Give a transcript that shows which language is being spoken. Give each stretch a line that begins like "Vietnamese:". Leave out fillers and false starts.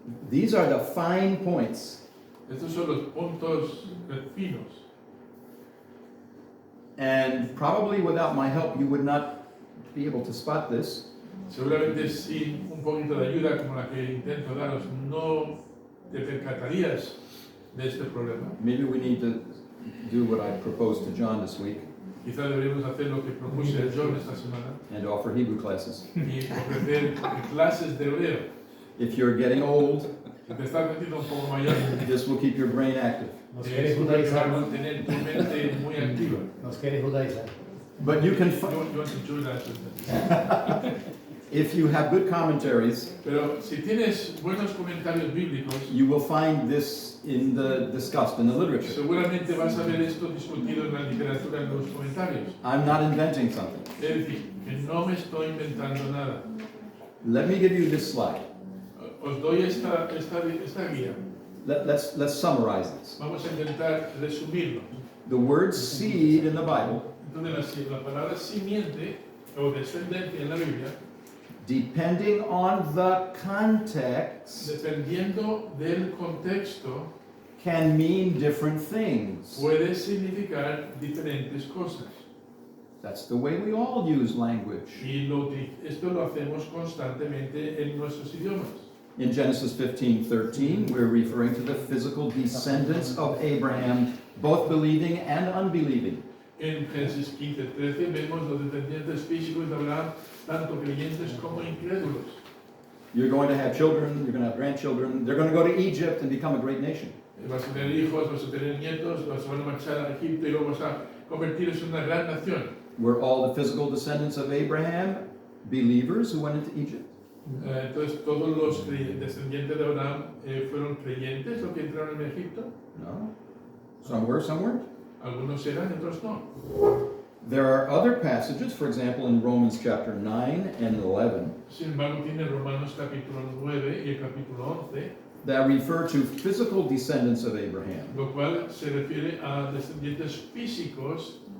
English: These are the fine points.
Spanish: Estos son los puntos finos.
English: And probably without my help, you would not be able to spot this.
Spanish: Seguramente sin un poquito de ayuda como la que intento daros, no te percatarías de este problema.
English: Maybe we need to do what I proposed to John this week
Spanish: Quizá deberíamos hacer lo que propuse a John esta semana
English: and offer Hebrew classes.
Spanish: y ofrecer clases de hebreo.
English: If you're getting old,
Spanish: Si te estás metiendo un poco mayor,
English: this will keep your brain active.
Spanish: Nos eso quiere te va a judaizar, ¿no? mantener tu mente muy activa. Nos quiere judaizar.
English: But you can, You want to join us. if you have good commentaries,
Spanish: Pero si tienes buenos comentarios bíblicos,
English: you will find this discussed in the literature.
Spanish: seguramente vas a ver esto discutido en la literatura, en los comentarios.
English: I'm not inventing something.
Spanish: Es decir, que no me estoy inventando nada.
English: Let me give you this slide.
Spanish: Os doy esta guía.
English: Let's summarize this.
Spanish: Vamos a intentar resumirlo.
English: The word seed in the Bible,
Spanish: Entonces, la palabra simiente o descendencia en la Biblia,
English: depending on the context,
Spanish: dependiendo del contexto,
English: can mean different things.
Spanish: puede significar diferentes cosas.
English: That's the way we all use language.
Spanish: Y esto lo hacemos constantemente en nuestros idiomas.
English: In Genesis 15:13, we're referring to the physical descendants of Abraham, both believing and unbelieving.
Spanish: En Génesis 15:13 vemos los descendientes físicos de Abraham, tanto creyentes como incrédulos.
English: You're going to have children, you're going to have grandchildren, they're going to go to Egypt and become a great nation.
Spanish: Vas a tener hijos, vas a tener nietos, vas a marchar a Egipto y luego vas a convertirse en una gran nación.
English: We're all the physical descendants of Abraham, believers who went into Egypt.
Spanish: Entonces, todos los descendientes de Abraham fueron creyentes los que entraron en Egipto.
English: No? Some were, some weren't.
Spanish: Algunos eran y otros no.
English: There are other passages, for example, in Romans chapter 9 and 11,
Spanish: Sin embargo, tiene Romanos capítulo 9 y el capítulo 11,
English: that refer to physical descendants of Abraham.
Spanish: lo cual se refiere a descendientes físicos